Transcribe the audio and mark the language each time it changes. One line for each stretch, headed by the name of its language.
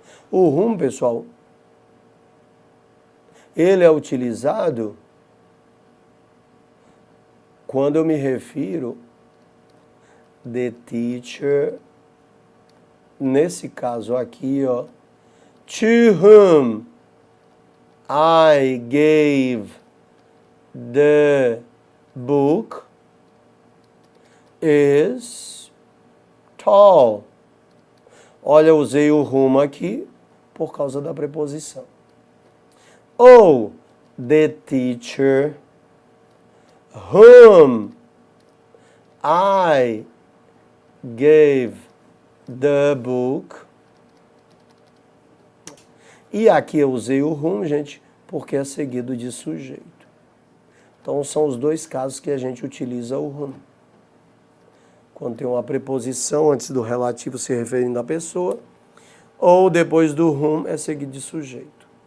Portuguese: O whom, pessoal, ele é utilizado quando eu me refiro the teacher, nesse caso aqui, ó,
English: to whom I gave the book is tall.
Portuguese: Olha, eu usei o whom aqui por causa da preposição. Ou
English: the teacher whom I gave the book.
Portuguese: E aqui eu usei o whom, gente, porque é seguido de sujeito. Então são os 2 casos que a gente utiliza o whom. Quando tem uma preposição antes do relativo se referindo à pessoa, ou depois do whom é seguido de sujeito.